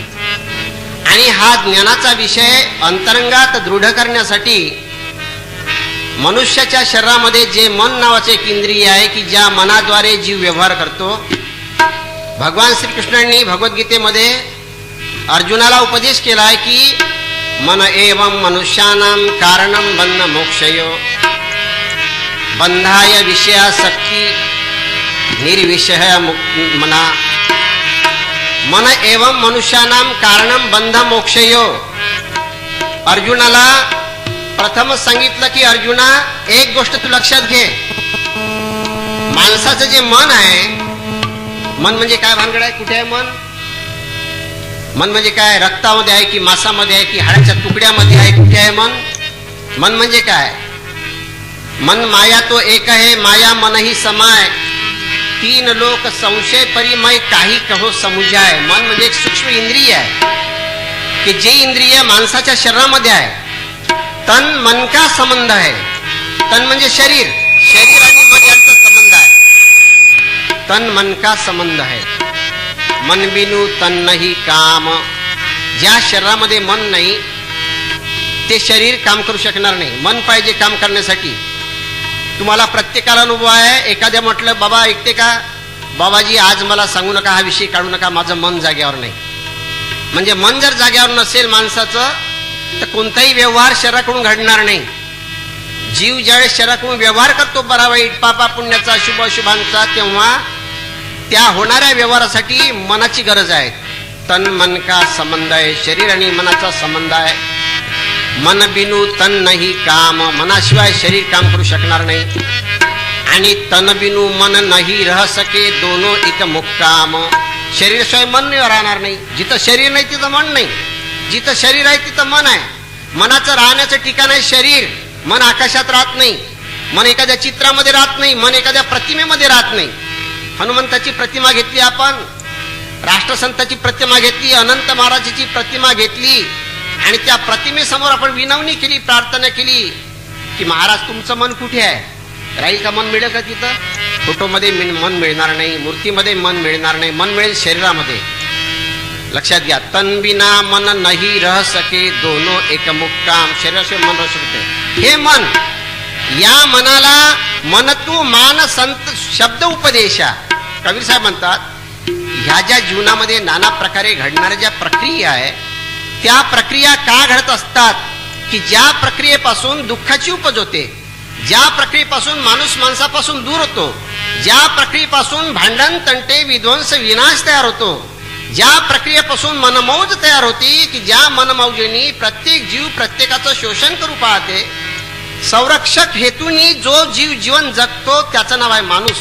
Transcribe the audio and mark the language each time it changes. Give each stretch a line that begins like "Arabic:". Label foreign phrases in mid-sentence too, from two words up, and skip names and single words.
Marathi: आणि हा ज्ञानाचा विषय अंतरंगात दृढ करण्यासाठी मनुष्याच्या शरीरामध्ये जे मन नावाचे एक इंद्रिय आहे की ज्या मनाद्वारे जीव व्यवहार करतो, भगवान श्रीकृष्णांनी भगवद्गीतेमध्ये अर्जुनाला उपदेश केला आहे की
Sanskrit: मन एवं मनुष्यानां कारणं बंध मोक्षयो बंधाय विषयासक्ती निर्विषय मना. मन एवं मनुष्यानां कारणं बंध मोक्षयो.
Marathi: अर्जुनाला प्रथम सांगितलं की अर्जुना, एक गोष्ट तू लक्षात घे, माणसाचं जे मन आहे, मन म्हणजे काय भानगड आहे, कुठे आहे मन? मन म्हणजे काय, रक्तामध्ये आहे की मांसामध्ये आहे की हाडाच्या तुकड्यामध्ये आहे, कुठे आहे मन? मन म्हणजे काय?
Hindi: मन माया तो एक
Marathi: आहे,
Hindi: माया मन ही समाय, 3 लोक संशय परिमय काही कहो समुजाय.
Marathi: मन म्हणजे एक सूक्ष्म इंद्रिय आहे की जे इंद्रिय माणसाच्या शरीरामध्ये आहे.
Hindi: तन मन का संबंध आहे.
Marathi: तन म्हणजे शरीर, शरीर आणि मन यांचा संबंध आहे.
Hindi: तन मन का संबंध आहे. मन बिनु तन नाही काम.
Marathi: ज्या शरीरामध्ये मन नाही ते शरीर काम करू शकणार नाही. मन पाहिजे काम करण्यासाठी. तुम्हाला प्रत्येकाला अनुभव आहे. एखाद्या म्हटलं बाबा ऐकते का, बाबाजी आज मला सांगू नका, हा विषय काढू नका, माझं मन जाग्यावर नाही. म्हणजे मन जर जाग्यावर नसेल माणसाचं तर कोणताही व्यवहार शरीराकडून घडणार नाही. जीव ज्यावेळेस शरीराकडून व्यवहार करतो बरा वाईट पापा पुण्याचा शुभ अशुभांचा, तेव्हा त्या होणाऱ्या व्यवहारासाठी मनाची गरज आहे.
Hindi: तन मन का संबंध आहे.
Marathi: शरीर आणि मनाचा संबंध आहे.
Hindi: मन बिनु तन नाही काम.
Marathi: मनाशिवाय शरीर काम करू शकणार नाही.
Hindi: आणि तन बिनु मन नाही रह सके दोनो एक मुक्काम.
Marathi: शरीराशिवाय मन राहणार नाही. जिथं शरीर नाही तिथं मन नाही. जिथं शरीर आहे तिथं मन आहे. मनाचं राहण्याचं ठिकाण आहे शरीर. मन आकाशात राहत नाही. मन एखाद्या चित्रामध्ये राहत नाही. मन एखाद्या प्रतिमेमध्ये राहत नाही. हनुमंताची प्रतिमा घेतली आपण, राष्ट्रसंताची प्रतिमा घेतली, अनंत महाराजाची प्रतिमा घेतली आणि त्या प्रतिमेसमोर आपण विनवणी केली, प्रार्थना केली की महाराज तुमचं मन कुठे आहे? राहील का? मन मिळेल का तिथं? फोटोमध्ये मन मिळणार नाही, मूर्तीमध्ये मन मिळणार नाही. मन मिळेल शरीरामध्ये. लक्षात घ्या,
Hindi: तन बिना मन नाही रह सके दोनो एक मुक्काम.
Marathi: शरीराशिवाय मन राहू शकते. हे मन, या मनाला
Hindi: मन तू मान संत शब्द उपदेशा.
Marathi: कबीर साहेब म्हणतात ह्या ज्या जीवनामध्ये नाना प्रकारे घडणाऱ्या ज्या प्रक्रिया आहे, त्या प्रक्रिया का घडत असतात की ज्या प्रक्रियेपासून दुःखाची उपज होते, ज्या प्रक्रियेपासून माणूस माणसापासून दूर होतो, ज्या प्रक्रियेपासून भांडण तंटे विध्वंस विनाश तयार होतो, ज्या प्रक्रियेपासून मनमौज तयार होती की ज्या मनमौजेनी प्रत्येक जीव प्रत्येकाचं शोषण करू पाहते, संरक्षक हेतूनी जो जीव जीवन जगतो त्याचं नाव आहे माणूस.